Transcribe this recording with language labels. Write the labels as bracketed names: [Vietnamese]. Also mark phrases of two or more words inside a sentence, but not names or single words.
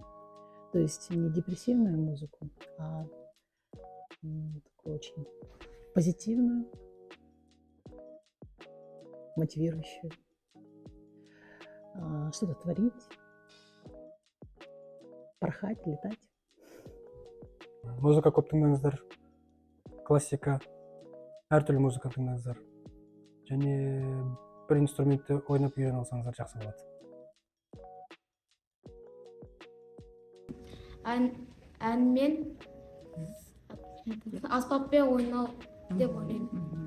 [Russian] То есть не депрессивную музыку, а такую очень позитивную, мотивирующую. Что-то творить, порхать, летать. [Kazakh] Музыка көп тыңдаңыздар. Классика. Әртүрлі музыка тыңдаңыздар. Және бір инструментті ойнап үйреніп алсаңыздар жақсы болады. Әнмен аспаппен ойнау деп ойлаймын.